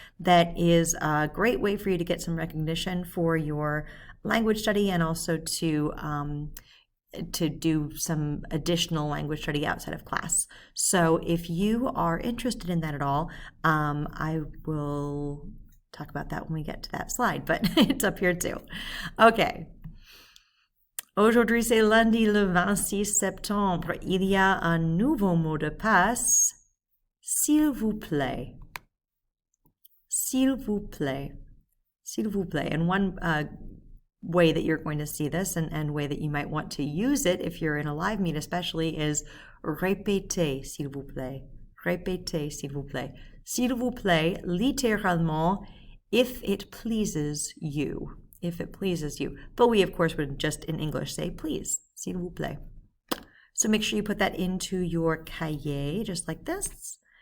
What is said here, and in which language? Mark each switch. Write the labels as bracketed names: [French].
[English] That is a great way for you to get some recognition for your language study, and also to do some additional language study outside of class. So if you are interested in that at all, I will talk about that when we get to that slide, but it's up here too. Okay. [French] Aujourd'hui, c'est lundi le 26 septembre. Il y a un nouveau mot de passe. S'il vous plaît. S'il vous plaît. S'il vous plaît. [English] And one way that you're going to see this, and way that you might want to use it if you're in a live meet especially, is [French] répétez, s'il vous plaît. Répétez, s'il vous plaît. S'il vous plaît, littéralement, [English] if it pleases you. If it pleases you. But we, of course, would just in English say, please, [French] s'il vous plaît. [English] So make sure you put that into your cahier, just like this.